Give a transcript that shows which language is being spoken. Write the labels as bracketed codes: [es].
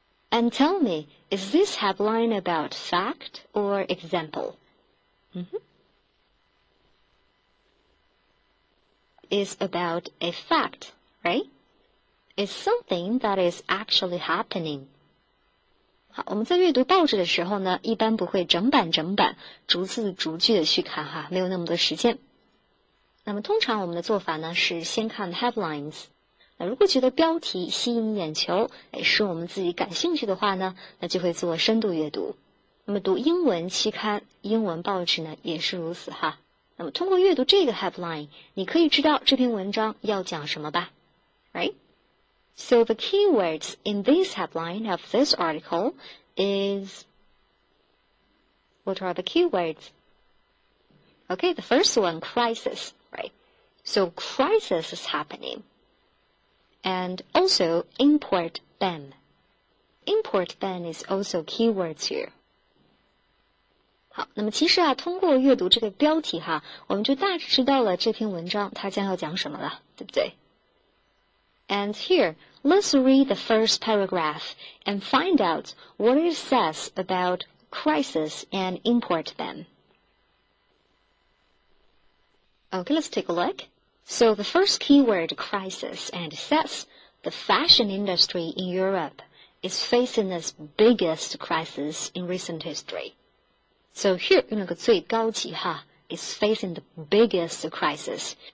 [en] And tell me, is this headline about fact or example? It's about a fact, right? It's something that is actually happening. [zh] 好，我们在阅读报纸的时候呢，一般不会整版逐字逐句的去看哈，没有那么多时间。那么通常我们的做法呢是先看 headlines。那如果觉得标题吸引眼球，是我们自己感兴趣的话呢，那就会做深度阅读。那么读英文期刊、英文报纸呢也是如此哈。那么通过阅读这个 headline， 你可以知道这篇文章要讲什么吧 [en] ？Right？So the keywords in this headline of this article is, what are the keywords? Okay, the first one, crisis, right? So crisis is happening. And also import ban. Import ban is also keywords here. [zh] 好，那么其实啊，通过阅读这个标题哈，我们就大致知道了这篇文章它将要讲什么了，对不对？ [en] And here, let's read the first paragraph and find out what it says about crisis and import ban. Okay, let's take a look. So the first keyword, crisis, and it says the fashion industry in Europe is facing its biggest crisis in recent history. So here, [zh] 用了个最高级哈, [en] is facing the biggest crisis.